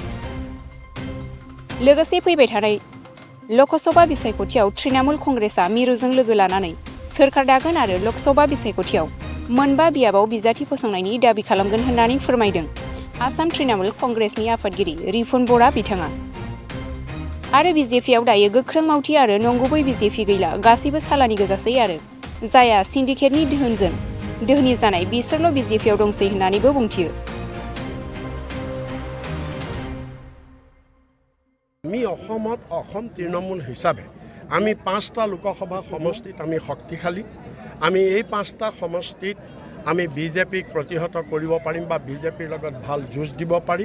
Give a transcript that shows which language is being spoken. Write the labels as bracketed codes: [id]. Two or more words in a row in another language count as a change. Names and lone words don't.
[brx] लोगोसे फैबाय थानाय लकसभा बिसायख'थियाव तृणमूल कंग्रेसआ मिरुजों लोगो लानानै सोरखार दागोन आरो लकसभा बिसायख'थियाव मोनबा बियाबाव बिजाथि फसंनायनि दाबि खालामगोन होननानै फोरमायदों आसाम तृणमूल कंग्रेसनि आफादगिरि रिपुन बरा बिथाङा। आरो बिजेपिआव दायो गोख्रों मावथि आरो नंगुबै बिजेपि गैला, गासैबो सालानि गोजासै आरो जायहा सिन्डिकेटनि दोहोनजों दोहोनि जानाय बिसोरल' बिजेपिआव दंसै होननानैबो बुंथियो। [as] আমি অসমত অসম তৃণমূল হিচাপে আমি 5টা লোকসভা সমষ্টিত আমি শক্তিশালী। আমি এই 5টা সমষ্টিত আমি বিজেপিক প্ৰতিহত কৰিব পাৰিম বা বিজেপিৰ লগত ভাল যুঁজ দিব পাৰিম।